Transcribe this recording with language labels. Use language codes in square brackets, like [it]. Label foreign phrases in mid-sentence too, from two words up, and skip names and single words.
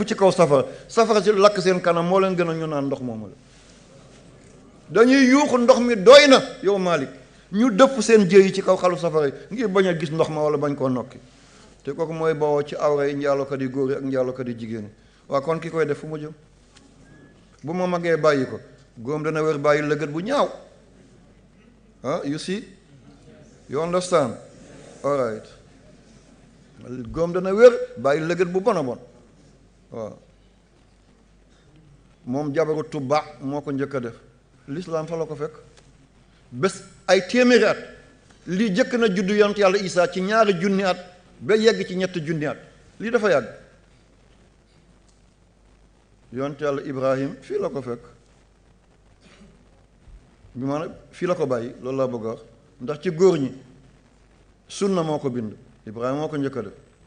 [wo] ci kaw safara si lakk seen kanam moo leen gën a ñu naan ndox moomu la dañuy yuuxu ndox mi doy na yow Maalik ñu dëpp seen jëy yi ci kaw xalu safara yi ngir bañ a gis ndox ma wala bañ koo nokki te kooku mooy bawoo ci awra yi njaalokat yi góor yi ak njaalokat yi jigéen yi waa kon ki koy def fu mu jëm bu ma magee bàyyi ko góom dana wér bàyyi lëgët bu ñaaw [en] you see you understand all right [wo] góom dana wér bàyyi lëgët bu bon a bon waaw moom jabaru Tubba moo ko njëkk a def l'islam fa la ko fekk bés ay téeméeri at lii jëkk na juddu yonent yàlla Isaa ci 2 junni at ba yegg ci 3 junni at lii dafa yàgg yonent yàlla Ibrahim fii la ko fekk bi maanaam fii la ko bàyyi loolu laa bëgg a wax ndax ci góor ñi sunna moo ko bind Ibrahima moo ko njëkk a def